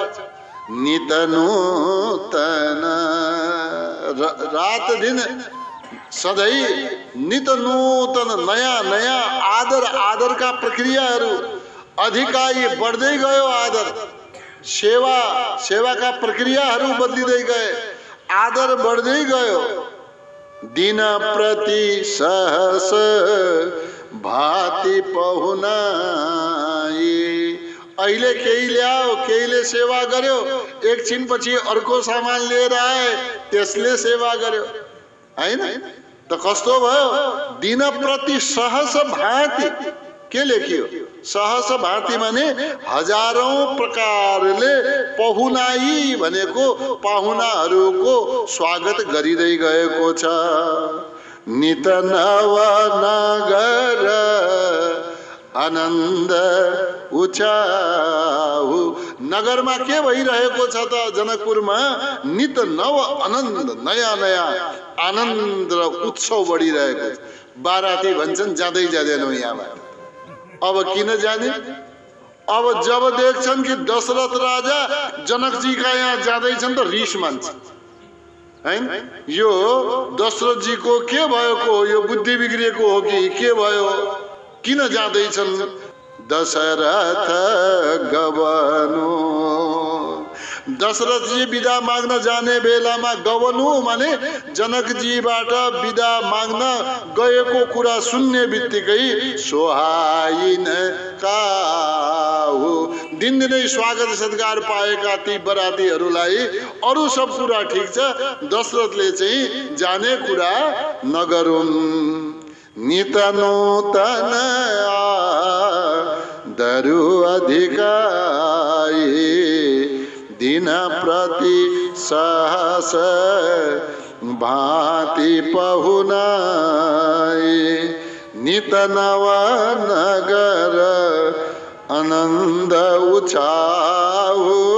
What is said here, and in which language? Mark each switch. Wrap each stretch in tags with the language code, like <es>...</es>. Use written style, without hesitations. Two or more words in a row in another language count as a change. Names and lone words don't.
<awa>नित नूतन,</awa> <ne>रात दिन सधैँ</ne> <awa>नित नूतन</awa> <ne>नयाँ नयाँ आदरका प्रक्रियाहरू, अधिकाई बढ्दै गयो। आदर सेवाका प्रक्रियाहरू बदलिँदै गए, आदर बढ्दै गयो।</ne> <awa>दिन प्रति सहस भाति पहुनाई,</awa> <ne>अहिले केही ल्यायो, केहीले सेवा गर्यो, एकछिनपछि अर्को सामान लिएर आए, त्यसले सेवा गर्यो, हैन? त कस्तो भयो?</ne> <awa>दिन प्रति सहस भाति।</awa> <ne>के लेखियो?</ne> <awa>सहस भाति</awa> <ne>माने हजारौं प्रकारले पहुनाई भनेको पाहुनाहरूको स्वागत गरिँदै गएको छ।</ne> <awa>नित नव नगर आनन्द उचाउ,</awa> <ne>नगरमा के भइरहेको छ त? जनकपुरमा</ne> <awa>नित नव आनन्द,</awa> <ne>नयाँ नयाँ आनन्द र उत्सव बढिरहेको छ। बाराती भन्छन् जाँदै जाँदैनौ यहाँबाट, अब किन जाने? अब जब देख्छन् कि दशरथ राजा जनकजी का यहाँ जाँदैछन् त रिस मान्छ, हैन? यो दशरथ जी को के भएको हो? यो बुद्धि बिग्रिएको हो कि के भयो? किन जाँदैछन्?</ne> <awa>दशरथ गवनु,</awa> <ne>दशरथ जी विदा माग्न जाने बेलामा गवनु माने जनकजीबाट विदा माग्न गएको कुरा सुन्ने बित्तिकै</ne> <awa>सोहाइन काहु,</awa> <ne>दिनदिनै स्वागत सत्कार पाएका ती बरातीहरूलाई अरू सब कुरा ठिक छ, दशरथले चाहिँ जाने कुरा नगरुन्।</ne> <awa>नित नूतन दरु अधिकाई, दिन प्रति सहस भाति पहुनाई, नित नव नगर आनन्द उचाउ,</awa>